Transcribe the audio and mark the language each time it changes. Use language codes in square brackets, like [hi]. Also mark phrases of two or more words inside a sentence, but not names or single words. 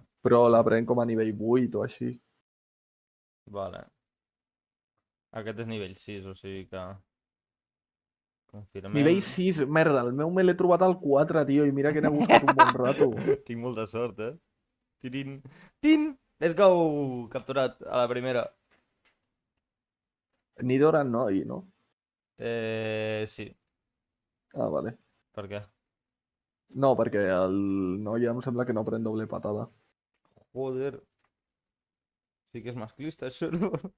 [ca] Però l'aprèn com a nivell 8 o així. vale. Aquest és nivell 6, o sigui que... Confirmem. Nivell 6, merda, el meu me l'he trobat al 4, tio, i mira que n'he buscat un bon rato. Tinc molta sort, eh? Tirin. [en] Tin! Let's go! [ca] Capturat a la primera. Nidoran no, ahir, no? Sí. Ah, vale. Per què? No, perquè el Noia em sembla que no pren doble patada. Joder. Sí que és masclista, això, no?